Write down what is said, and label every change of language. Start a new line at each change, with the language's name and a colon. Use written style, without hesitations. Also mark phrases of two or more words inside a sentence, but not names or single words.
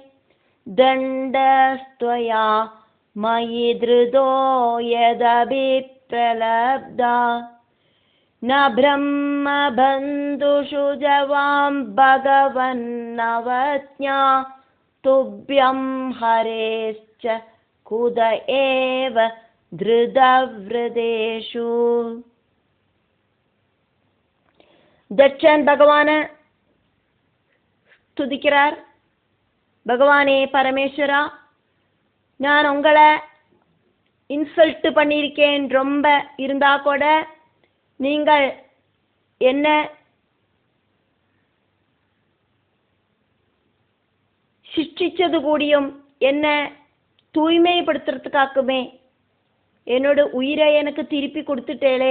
Sanskrit: दण्डस्त्वया मयि धृतो यदभि प्रलब्धा. न ब्रह्मबन्धुषु च वां भगवन्नवज्ञा. तुभ्यं हरेश्च कुत एव धृतव्रतेषु.
Tamil: தட்சன் பகவான துதிக்கிறார். பகவானே பரமேஸ்வரா, நான் உங்களை இன்சல்ட் பண்ணியிருக்கேன் ரொம்ப இருந்தா கூட நீங்கள் என்ன சிஷ்டிச்சது கூடியும் என்ன தூய்மைப்படுத்துறதுக்காக்குமே என்னோட உயிரை எனக்கு திருப்பி கொடுத்துட்டேளே.